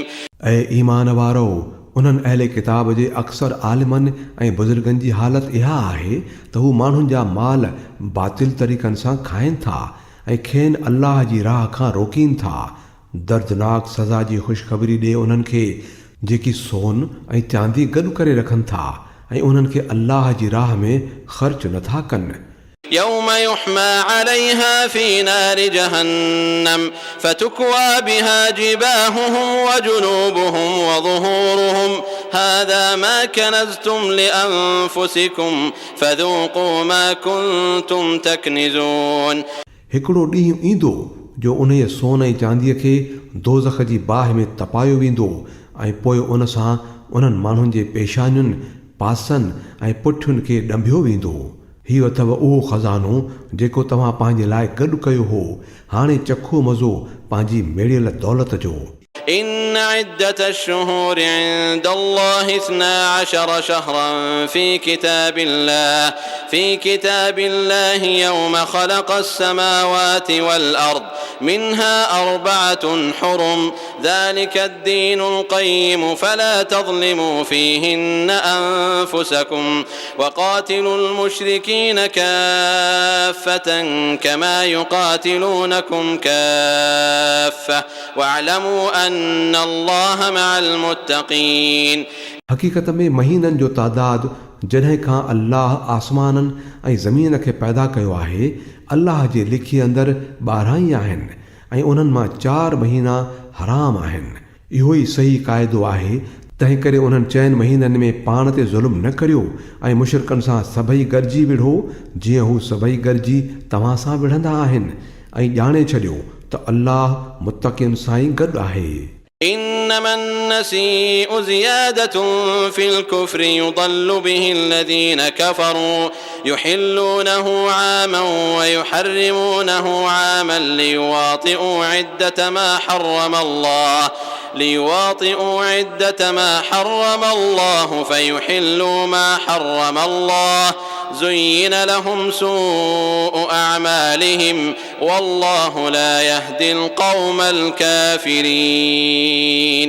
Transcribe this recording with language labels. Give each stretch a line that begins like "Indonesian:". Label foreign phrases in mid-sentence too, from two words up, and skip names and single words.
Sindhi: ऐं ईमान वारो उन्हनि अहले किताब जे अक्सर आलिमनि ऐं बुज़ुर्गनि जी हालति इहा आहे त हू माण्हुनि जा माल बातिल तरीक़नि सां खाइनि था ऐं खेनि अल्लाह जी राह खां रोकीनि था। दर्दनाक सज़ा जी ख़ुशख़बरी ॾे उन्हनि खे जेकी सोन ऐं चांदी गॾु करे रखनि था ऐं उन्हनि खे अल्लाह जी राह में ख़र्च नथा कनि।
Arabic: يوم يحمى عليها في نار جهنم فتكوى بها جباههم وجنوبهم وظهورهم هذا ما كنزتم لأنفسكم فذوقوا ما كنتم تكنزون۔
Sindhi: हिकिड़ो ॾींहुं ईंदो जो उन सोन ऐं चांदीअ खे दोज़ख जी बाहि में तपायो वेंदो ऐं पोइ उन सां उन्हनि माण्हुनि जे पेशानियुनि पासनि ऐं पुठियुनि खे ॾंभियो वेंदो। हीउ अथव उहो खज़ानो जेको तव्हां पंहिंजे लाइ गॾु कयो हो। हाणे चखो मज़ो पंहिंजी मेड़ियल दौलत जो।
Arabic: إن عدة الشهور عند الله 12 شهرا في كتاب الله يوم خلق السماوات والأرض منها 4 حرم ذلك الدين القيم فلا تظلموا فيهن أنفسكم وقاتلوا المشركين كافة كما يقاتلونكم كافة واعلموا أن الله مع المتقين।
Sindhi: हक़ीक़त में महीननि जो तादादु जॾहिं खां अल्लाह आसमाननि ऐं ज़मीन खे पैदा कयो आहे, अल्लाह जे लिखीअ अंदरि 12 ई आहिनि ऐं उन्हनि मां 4 महीना हराम आहिनि। इहो ई सही क़ाइदो आहे। तंहिं करे उन्हनि 4 महीननि में पाण ते ज़ुल्म न करियो ऐं मुशरिकनि सां सभई गॾिजी विढ़ो जीअं हू सभई गॾिजी तव्हां सां विढ़ंदा आहिनि ऐं ॼाणे छॾियो त अल्लाह मुत्तक़ियुनि सां ई गॾु आहे।
Arabic: إنما النسيء زيادة في الكفر يضل به الذين كفروا يحلونه عاما ويحرمونه عاما ليواطئوا عدة ما حرم الله فيحلوا ما حرم الله زين لهم سوء أعمالهم والله لا يهدي القوم الكافرين।